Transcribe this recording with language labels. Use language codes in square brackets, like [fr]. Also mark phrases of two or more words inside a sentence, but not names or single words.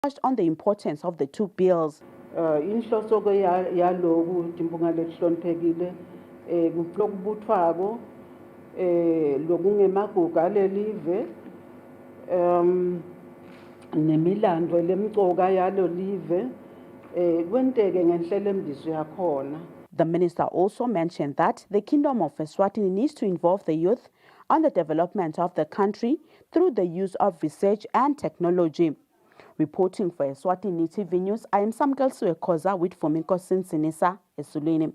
[en] touched on the importance of the two bills. [ss] Inhloso ke yaloku impunga lehloniphekile kubuthwako lokungemagugu alelive nemilando lemcoka yalo live kwenteke ngenhlelo embizo yakhona. [en] The minister also mentioned that the Kingdom of Eswatini needs to involve the youth on the development of the country through the use of research and technology. Reporting for Eswatini TV News, I am Samkel Suekoza with Fumiko Sinsinisa, Eswatini.